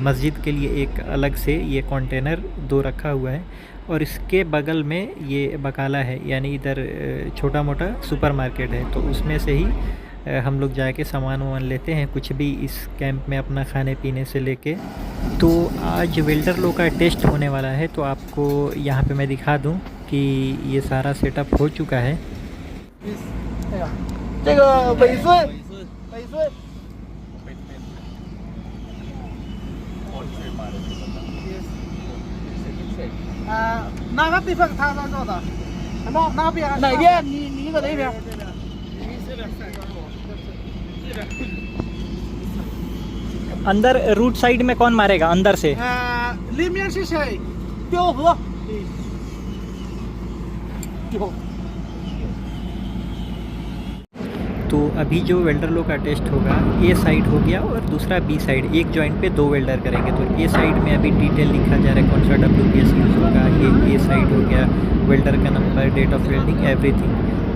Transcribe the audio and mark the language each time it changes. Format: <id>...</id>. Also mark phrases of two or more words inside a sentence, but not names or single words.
<hi>मस्जिद के लिए एक अलग से ये कंटेनर 2 रखा हुआ है और इसके बगल में ये बकाला है, यानी इधर छोटा मोटा सुपरमार्केट है। तो उसमें से ही हम लोग जाके सामान वामान लेते हैं कुछ भी इस कैंप में अपना खाने पीने से लेके। तो आज वेल्डर लोग का टेस्ट होने वाला है, तो आपको यहाँ पे मैं दिखा दूँ कि ये सारा सेटअप हो चुका है।</hi> <zh>哪个地方他做的？哪边？哪边？你一个哪边？</zh> <hi>अंदर</hi> <en>root side</en> <hi>में कौन मारेगा अंदर से?</hi> <zh>里面是谁？彪河。彪。</zh> <hi>तो अभी जो वेल्डर लोग का टेस्ट होगा</hi> <en>A side</en> <hi>हो गया और दूसरा</hi> <en>B side,</en> <hi>एक जॉइंट पे 2 वेल्डर करेंगे। तो</hi> <en>A side</en> <hi>में अभी डिटेल लिखा जा रहा है कौन सा WPS यूज़ होगा। ये</hi> <en>A side</en> <hi>हो गया, वेल्डर का नंबर,</hi> <en>date of welding, everything.</en>